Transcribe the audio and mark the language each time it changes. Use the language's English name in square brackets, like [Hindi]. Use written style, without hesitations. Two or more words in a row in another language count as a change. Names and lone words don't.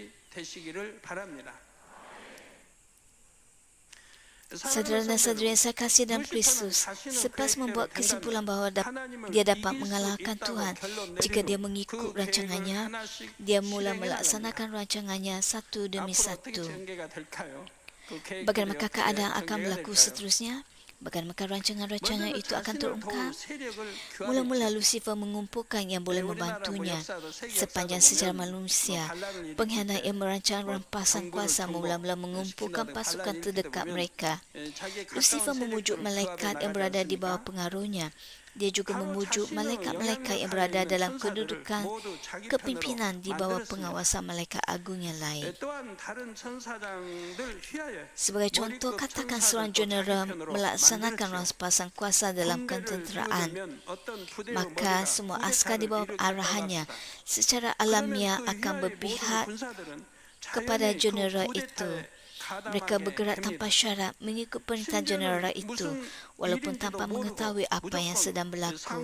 [Malay] Saudara dan saudari yang saya kasih dalam Kristus, selepas membuat kesimpulan bahawa dia dapat mengalahkan Tuhan jika dia mengikut rancangannya, dia mula melaksanakan rancangannya satu demi satu. Bagaimana keadaan akan berlaku seterusnya? Bagaimana rancangan-rancangan [Korean] 먼저는 [Malay] itu akan [Korean] 자신을 [Malay] terungkap? [Korean] 도울 세력을 [Malay] Mula-mula [Korean] 교환했죠. [Malay] Lucifer mengumpulkan yang boleh membantunya. Sepanjang sejarah manusia, pengkhianat yang merancang rampasan kuasa mula-mula mengumpulkan pasukan terdekat mereka. Lucifer memujuk malaikat yang berada di bawah pengaruhnya. Dia juga memujuk malaikat-malaikat yang berada dalam kedudukan kepimpinan di bawah pengawasan malaikat agung yang lain. [Korean] 또한 다른 천사장들 휘하여 [Malay] Sebagai contoh, katakan seorang jeneral melaksanakan rampasan kuasa dalam ketenteraan. Maka semua askar di bawah arahannya secara alamiah akan berpihak kepada jeneral itu. Mereka bergerak tanpa syarat mengikut perintah jeneral itu walaupun tanpa mengetahui apa yang sedang berlaku.